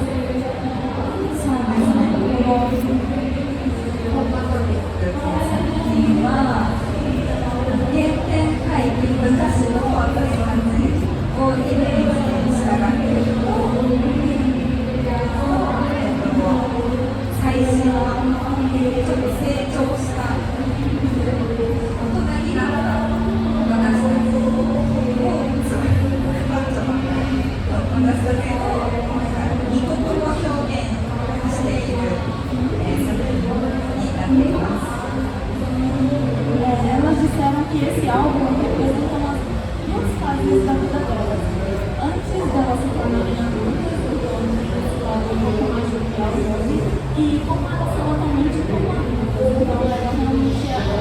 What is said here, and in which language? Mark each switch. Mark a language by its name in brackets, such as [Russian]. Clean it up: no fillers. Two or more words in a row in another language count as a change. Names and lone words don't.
[Japanese] そうですね、この「ホットトピック」という作品は原点回帰、昔の私たちをイメージした楽曲を最新のちょっと成長した大人になった私たちを私たちの異国を表現している作品になっています。 [Portuguese] Elas disseram que esse álbum representa umas duas fases da vida delas. Antes delas se tornarem adultas, então eles estavam um pouco mais jovial hoje, e como elas são atualmente como adultas, então elas realmente